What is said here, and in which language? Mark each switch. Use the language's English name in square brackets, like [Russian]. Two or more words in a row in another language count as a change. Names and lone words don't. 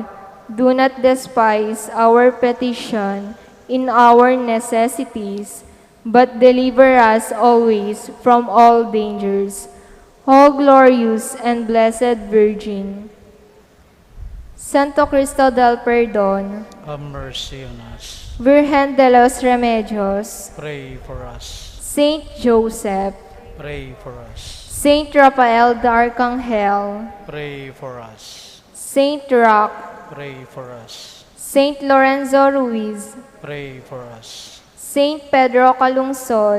[English] Do not despise our petition in our necessities, but deliver us always from all dangers. O glorious and blessed Virgin, Santo Cristo del Perdón, Have mercy on us. Virgen de los Remedios, Pray for us. Saint Joseph, Pray for us. Saint Raphael the Archangel, Pray for us. Saint Roch, Pray for us. Saint Lorenzo Ruiz, Pray for us. Saint Pedro Calungsod,